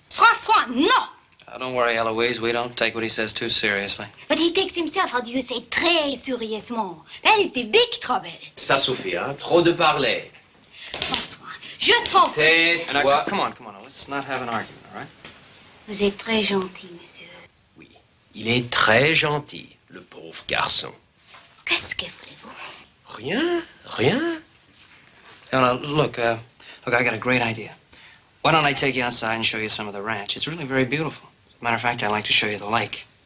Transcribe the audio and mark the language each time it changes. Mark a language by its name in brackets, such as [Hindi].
[English] François, no! Don't worry, Eloise. We don't take what he says too seriously. But he takes himself, how do you say, [French] très sérieusement. [English] That is the big trouble. [French] Ça suffit, hein? Trop de parler. François, je t'en prie. Tais-toi. [English] Come on. Let's not have an argument, all right? [French] Vous êtes très gentil, monsieur. Oui, il est très gentil, le pauvre garçon. Qu'est-ce que voulez-vous? Rien. [English] No, look, I got a great idea. Why don't I take you outside and show you some of the ranch? It's really very beautiful. Matter of fact, I'd like to show you the lake.